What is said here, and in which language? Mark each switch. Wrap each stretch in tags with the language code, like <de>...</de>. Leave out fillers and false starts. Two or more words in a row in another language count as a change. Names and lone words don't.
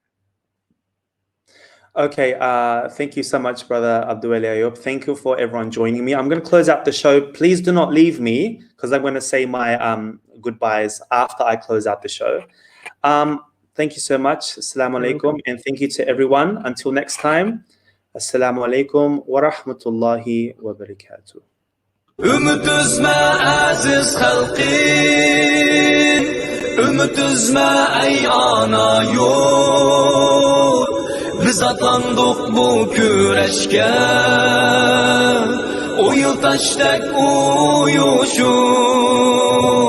<en>Okay, thank you so much, Brother Abduweli Ayup. Thank you for everyone joining me. I'm going to close out the show. Please do not leave me, because I'm going to say my goodbyes after I close out the show. Thank you so much.</en> <ar>السلام عليكم.</ar> <en>And thank you to everyone. Until next time.</en> <ar>السلام عليكم ورحمة الله وبركاته.</ar> <ug>Ümit üzme aziz halqim, ümit üzme ey ana yurt. Biz atlandık bu güreşke, o yıl taştek uyuşup.</ug>